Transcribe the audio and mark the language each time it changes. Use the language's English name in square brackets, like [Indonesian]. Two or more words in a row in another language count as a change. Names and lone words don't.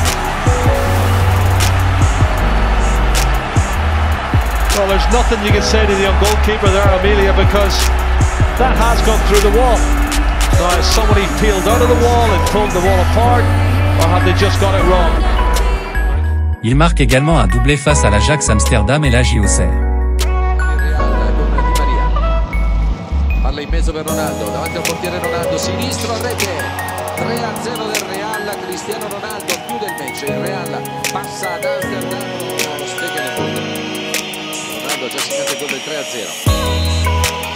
[English] Well, there's nothing you can say to the young goalkeeper there, Amelia, because that has gone through the wall. Now, has somebody peeled out of the wall and pulled the wall apart, or have they just got it wrong? [French] Il marque également un doublé face à l'Ajax Amsterdam et la JOCR. [Italian] Palla in mezzo per Ronaldo, davanti al portiere Ronaldo, sinistro a rete, 3-0 del Real, Cristiano Ronaldo chiude il match, il Real passa ad Amsterdam, lo spiega nel punto. Ronaldo ha già segnato il gol del 3-0.